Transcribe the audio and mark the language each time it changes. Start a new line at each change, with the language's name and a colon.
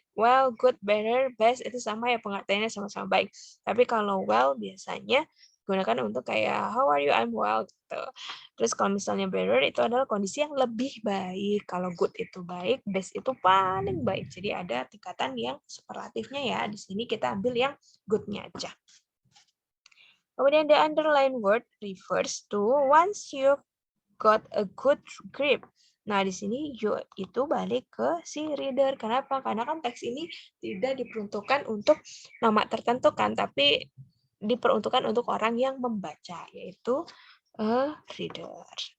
Indonesian: Well, good, better, best itu sama ya pengertiannya sama-sama baik. Tapi kalau well biasanya gunakan untuk kayak
English: how are you? I'm well
Indonesian: gitu. Terus kalau misalnya better itu adalah kondisi yang lebih baik. Kalau good itu baik, best itu paling baik. Jadi ada tingkatan yang superlatifnya ya. Di sini kita ambil yang good-nya aja. Kemudian
English: the underline word refers to once you've got a good grip.
Indonesian: Nah, di sini you itu balik ke si reader. Kenapa? Karena kan teks ini tidak diperuntukkan untuk nama tertentu kan, tapi diperuntukkan untuk orang yang membaca, yaitu a reader.